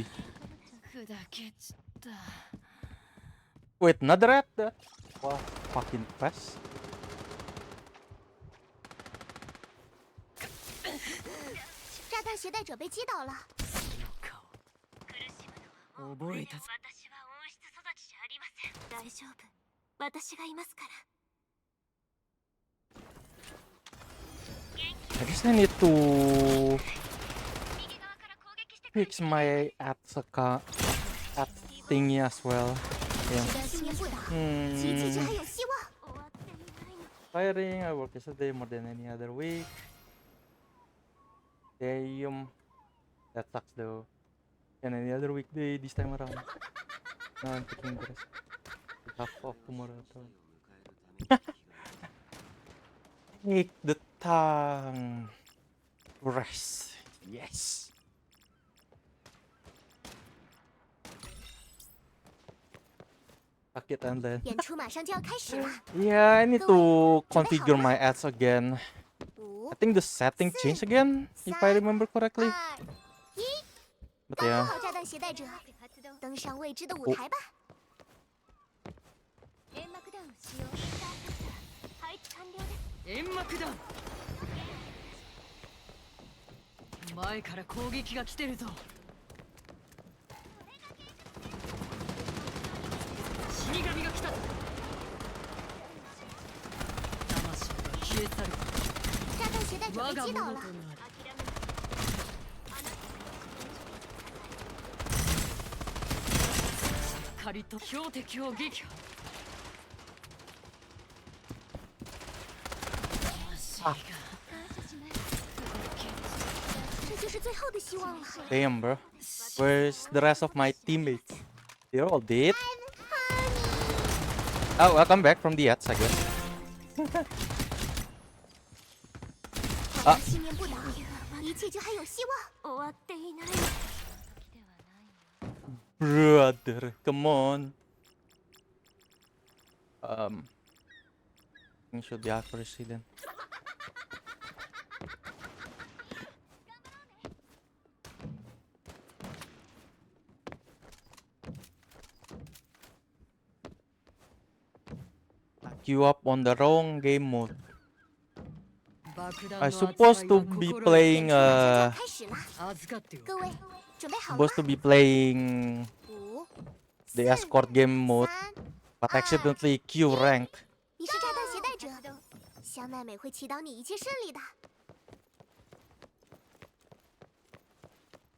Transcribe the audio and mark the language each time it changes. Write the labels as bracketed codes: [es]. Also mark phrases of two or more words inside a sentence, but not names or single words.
[ja] 砕け散った [en] Wait, another at that? Wow, fucking fast. [zh] 炸弹携带者被击倒了。 [ja] 覚えたぞ私は温室育ちじゃありません。大丈夫。私がいますから。 [en] I guess I need to [ja] 右側から攻撃してくる。 [en] fix my at thingy as well. [zh] 只 [en] Yeah. [zh] 要信念不倒，奇迹就还有希望。 [ja] 終わっていないの。 [en] Tiring, I work yesterday more than any other week. Damn. That sucks though. And any other weekday this time around. Now I'm taking the rest. Half of tomorrow. Take the time to rest. Yes. Fuck it and then. [zh] 演出马上就要开始了。 [en] Yeah, I need to configure my ads again. [zh] 5、 [en] I think the setting changed again, if I remember correctly. [zh] 2、1， [en] But [zh] 保护 [en] yeah. [zh] 好炸弹携带者， [ja] 発動。 [zh] 登上未知的舞台吧。 [ja] 煙幕弾使用。配置完了です。煙幕弾前から攻撃が来てるぞ死神が来たぞ魂が消え去る [zh] 炸弹携带者 [ja] 我が [zh] 被击倒了。 [ja] ものとなるしっかりと標的を撃破魂が [zh] 这就是最后的希望了。 [en] Damn, bro. Where's the rest of my teammates? They're all dead. Oh, welcome back from the ads, I guess. [zh] 只要信念不倒，一切就还有希望。 [ja] 終わっていない。 [en] Brother, come on. I should be accuracy then. Queue up on the wrong game mode. [ja] 爆弾 [en] I [ja] の [en] supposed [ja] 扱 [en] to [ja] いは [en] be [ja] 心得 [en] playing [zh] 马上就要开始了， [ja] 預かってよ [zh] 各位准备好了吗 [en] supposed？to be playing [zh] 5、 [en] the escort game mode, [zh] 3， [en] but accidentally queue ranked. [zh] 你是炸弹携带者，香奈美会祈祷你一切顺利的。